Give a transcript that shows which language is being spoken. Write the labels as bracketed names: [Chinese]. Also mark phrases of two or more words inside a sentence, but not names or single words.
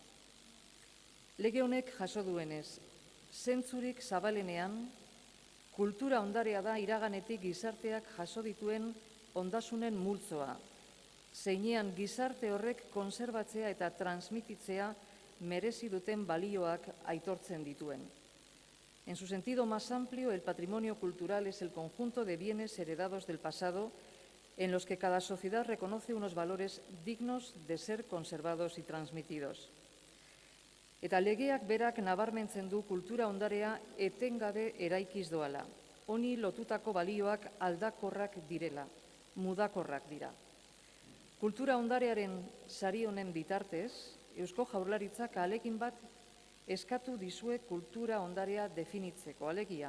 [Basque] Lege honek jaso duenez, zentzurik zabalenean, kultura ondarea da iraganetik gizarteak jaso dituen ondasunen multzoa. Zeinean gizarte horrek konserbatzea eta transmititzea merezi duten balioak aitortzen dituen. [Spanish] En su sentido más amplio, el patrimonio cultural es el conjunto de bienes heredados del pasado en los que cada sociedad reconoce unos valores dignos de ser conservados y transmitidos. [Basque] Eta legeak berak nabarmentzen du kultura ondarea etengabe eraikiz doala. Honi lotutako balioak aldakorrak direla, mudakorrak dira. Kultura ondarearen sari honen bitartez, Eusko Jaurlaritzak ahalegin bat eskatu dizue kultura ondarea definitzeko, alegia.